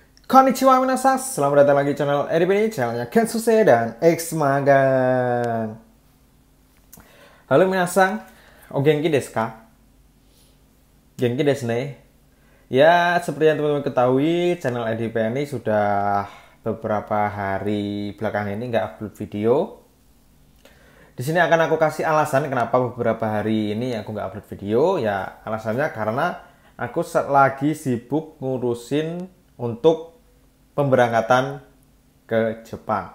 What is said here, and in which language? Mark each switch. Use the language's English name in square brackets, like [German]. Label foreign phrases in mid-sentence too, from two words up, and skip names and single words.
[Japanese] こんにちは皆さん, [Indonesian] selamat datang lagi di channel EDP ini, channelnya Kensuse dan X Magang. [Japanese] Halo 皆さん、お元気ですか? 元気ですね? [Indonesian] Ya, seperti yang teman-teman ketahui, channel EDP ini sudah beberapa hari belakangan ini nggak upload video. Di sini akan aku kasih alasan kenapa beberapa hari ini aku nggak upload video. Ya, alasannya karena aku lagi sibuk ngurusin untuk pemberangkatan ke Jepang.